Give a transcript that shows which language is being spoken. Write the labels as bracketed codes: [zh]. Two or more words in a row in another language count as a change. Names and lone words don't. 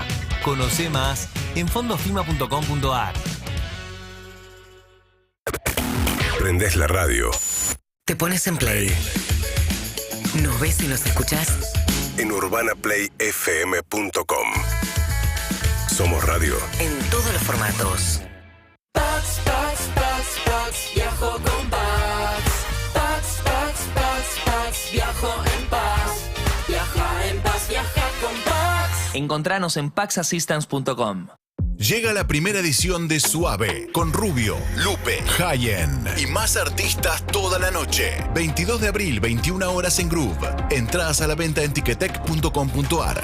[es] Conoce más en fondosfima.com.ar. Prendés la radio. Te pones en play. ¿Nos ves y nos escuchás? En urbanaplayfm.com. Somos radio. En todos los formatos. Pax, Pax, Pax, Pax, viajo con Pax. Pax, Pax, Pax, Pax, viajo en paz. Viaja en paz, viaja con Pax. Encontranos en paxassistance.com. Llega la primera edición de Suave, con Rubio, Lupe, Hayen y más artistas toda la noche. 22 de abril, 21 horas en Groove. Entradas a la venta en ticketek.com.ar.